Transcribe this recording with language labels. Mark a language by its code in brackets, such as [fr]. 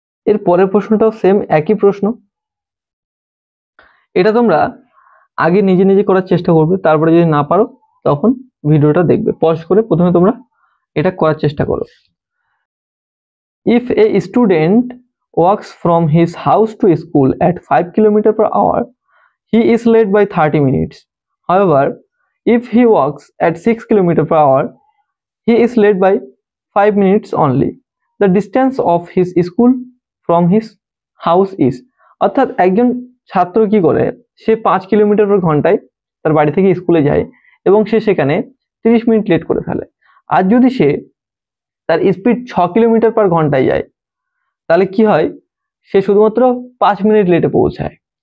[bn] এর পরের প্রশ্নটাও সেম একই প্রশ্ন। এটা তোমরা আগে নিজে নিজে করার চেষ্টা করবে, তারপরে যদি না পারো তখন ভিডিওটা দেখবে, পজ করে প্রথমে তোমরা এটা করার চেষ্টা করো। [en] If a student walks from his house to school at 5 km/h, he is late by 30 minutes. However, if he walks at 6 km/h, he is late by 5 minutes only. The distance of his school from his house is, [bn] অর্থাৎ একজন ছাত্র কি করে, সে 5 কিলোমিটার/ঘন্টায় তার বাড়ি থেকে স্কুলে যায় এবং সে সেখানে 30 মিনিট লেট করে ফেলে। আর যদি সে তার স্পিড 6 কিলোমিটার/ঘন্টায় যায় তাহলে কি হয়, সে শুধুমাত্র 5 মিনিট লেটে পৌঁছায়।